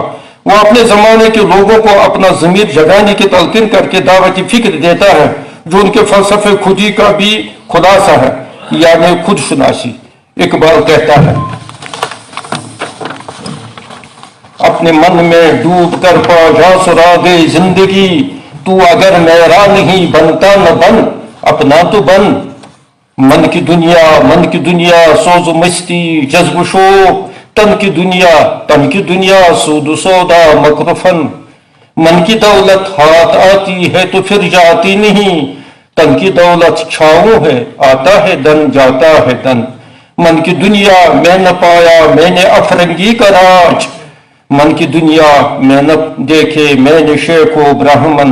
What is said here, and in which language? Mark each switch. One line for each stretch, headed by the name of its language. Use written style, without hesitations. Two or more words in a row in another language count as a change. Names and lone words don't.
Urdu: وہ اپنے زمانے کے لوگوں کو اپنا ضمیر جگانے کی تلقین کر کے دعوتی فکر دیتا ہے جو ان کے فلسفے خودی کا بھی خلاصہ ہے، یعنی خود شناسی. اقبال کہتا ہے، اپنے من میں ڈوب کر پا جا سراغ زندگی، تو اگر میرا نہیں بنتا نہ بن، اپنا تو بن. من کی دنیا سوز و مستی جذب و شوق، تن کی دنیا سود و سودا مکر و فن. من کی دولت ہاتھ آتی ہے تو پھر جاتی نہیں، تن کی دولت چھاؤں ہے، آتا ہے دن جاتا ہے دن. من کی دنیا میں نہ پایا میں نے افرنگی کا راج، من کی دنیا میں نہ دیکھے میں نے شیخ و برہمن.